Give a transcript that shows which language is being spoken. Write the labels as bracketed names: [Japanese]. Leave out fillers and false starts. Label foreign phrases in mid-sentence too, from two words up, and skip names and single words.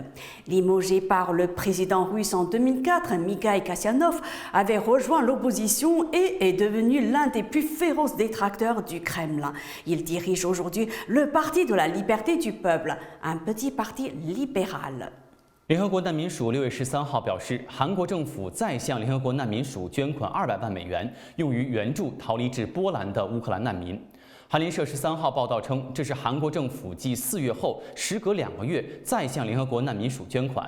[French] Limogé par le président russe en 2004, Mikhail Kasyanov avait rejoint l'opposition et est devenu l'un des plus féroces détracteurs du Kremlin. Il dirige aujourd'hui le Parti de la liberté du peuple, un petit parti libéral. [Chinese] 联合国难民署6月13号表示，韩国政府再向联合国难民署捐款200万美元，用于援助逃离至波兰的乌克兰难民。韩联社13号报道称，这是韩国政府继4月后，时隔2个月再向联合国难民署捐款。